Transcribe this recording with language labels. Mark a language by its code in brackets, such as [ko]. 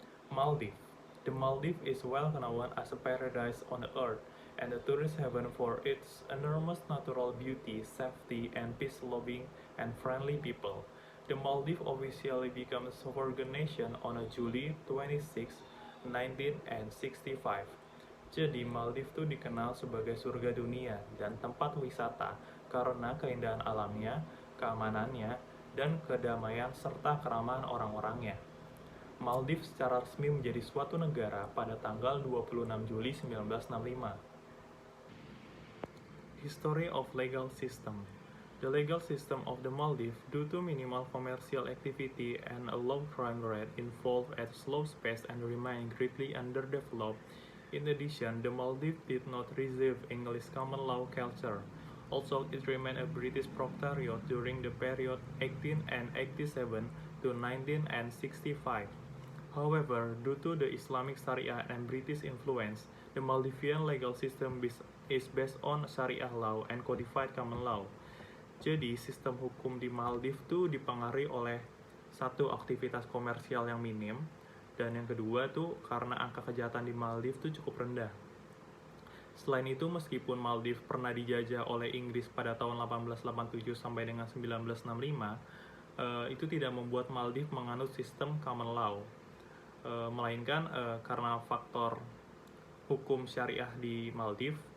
[en] The Maldives is well known as a paradise on earth and a tourist heaven for its enormous natural beauty, safety, and peace-loving and friendly people. The Maldives officially became a sovereign nation on July 26, 1965. [id] Jadi Maldives itu dikenal sebagai surga dunia dan tempat wisata karena keindahan alamnya, keamanannya, dan kedamaian serta keramahan orang-orangnya. Maldives secara resmi menjadi suatu negara pada tanggal 26 Juli 1965. [en] History of legal system. The legal system of the Maldives, due to minimal commercial activity and a low crime rate, evolved at a slow pace and remained greatly underdeveloped. In addition, the Maldives did not receive English common law culture. Also, it remained a British protectorate during the period 1887 to 1965. However, due to the Islamic Sharia and British influence, the Maldivian legal system is based on Sharia law and codified common law. [id] Jadi, sistem hukum di Maldives itu dipengaruhi oleh satu, aktivitas komersial yang minim, dan yang kedua tuh karena angka kejahatan di Maldives tuh cukup rendah. Selain itu, meskipun Maldives pernah dijajah oleh Inggris pada tahun 1887 sampai dengan 1965, itu tidak membuat Maldives menganut sistem common law, melainkan karena faktor hukum syariah di Maldives.